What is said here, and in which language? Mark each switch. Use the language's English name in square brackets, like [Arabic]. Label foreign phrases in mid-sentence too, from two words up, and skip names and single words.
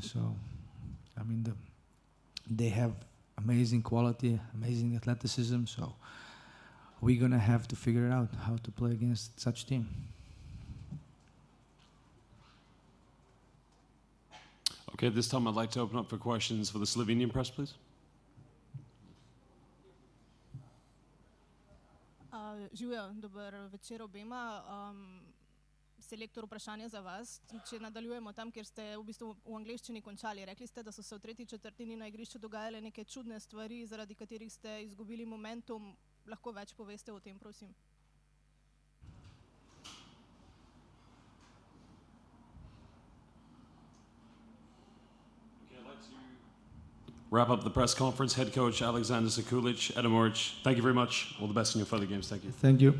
[English] So, I mean, they have amazing quality, amazing athleticism, so we're going to have to figure out how to play against such team. Okay, this time I'd like to open up for questions for the Slovenian press, please. [Slovenian] Živijo, dober večer obema. Selektor, vprašanje za vas. Če nadaljujemo tam, kjer ste v bistvu v angleščini končali. Rekli ste, da so se v tretji četrtini na igrišču dogajale neke čudne stvari, zaradi katerih ste izgubili momentum. Lahko več poveste o tem, prosim? [English] Okay, I'd like to wrap up the press conference. Head coach Alexander Sekulic, Edo Muric, thank you very much. All the best in your further games. Thank you. Thank you.